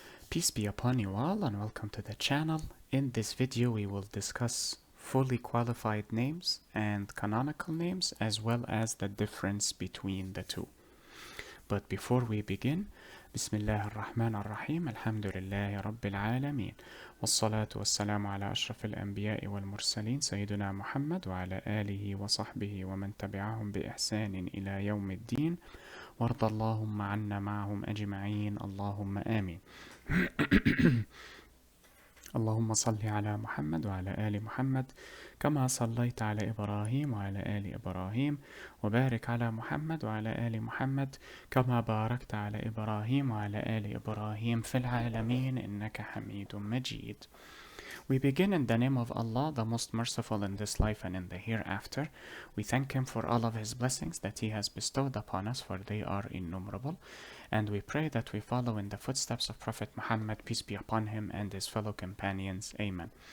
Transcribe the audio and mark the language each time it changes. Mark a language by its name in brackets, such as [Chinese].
[English] Peace be upon you all and welcome to the channel. In this video we will discuss fully qualified names and canonical names as well as the difference between the two. But before we begin, [Arabic] Bismillah ar-Rahman ar-Rahim, Alhamdulillahi Rabbil Alameen, والصلاة والسلام على أشرف الأنبياء والمرسلين سيدنا محمد وعلى آله وصحبه ومن تبعهم بإحسان إلى يوم الدين وارض اللهم عنا معهم أجمعين اللهم آمين. اللهم صل على محمد وعلى آل محمد كما صليت على إبراهيم وعلى آل إبراهيم وبارك على محمد وعلى آل محمد كما باركت على إبراهيم وعلى آل إبراهيم في العالمين إنك حميد مجيد. [English] We begin in the name of Allah, the most merciful in this life and in the hereafter. We thank Him for all of His blessings that He has bestowed upon us, for they are innumerable. And we pray that we follow in the footsteps of Prophet Muhammad, peace be upon him, and his fellow companions. Amen.